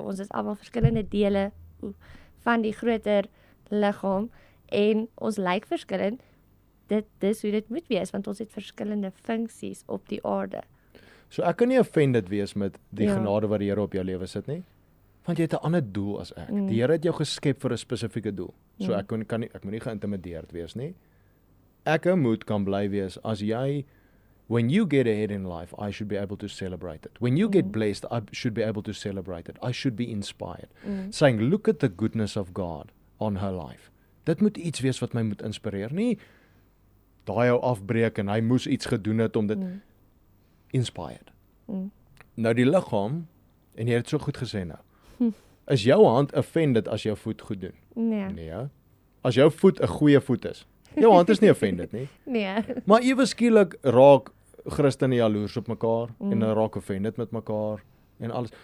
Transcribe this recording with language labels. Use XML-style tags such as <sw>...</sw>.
<af>Ons is almal verskillende dele van die groter liggaam en ons lyk verskillend. Dis hoe dit moet wees, want ons het verskillende funksies op die aarde. So ek kan nie offended wees met die Ja. genade wat die Here op jou lewe sit nie. Want jy het 'n ander doel as ek. Die Here het jou geskep vir 'n spesifieke doel. So ek moet nie geïntimideerd wees nie. Ek moet kan bly wees as jy</af> <en>when you get ahead in life, I should be able to celebrate it. When you get blessed, I should be able to celebrate it. I should be inspired. Saying, look at the goodness of God on her life.</en> <af>Dit moet iets wees wat my moet inspireer. Nie daai jou afbreek en hy moes iets gedoen het om dit inspired. Nou die liggaam, en jy het so goed gesê nou, is jou hand offended as jou voet goed doen? Nee. Nee. As jou voet 'n goeie voet is. Jou hand is nie offended nie. Nee. Maar ewe skielik raak Christene jaloers op mekaar en hulle raak offended met mekaar en alles.</af>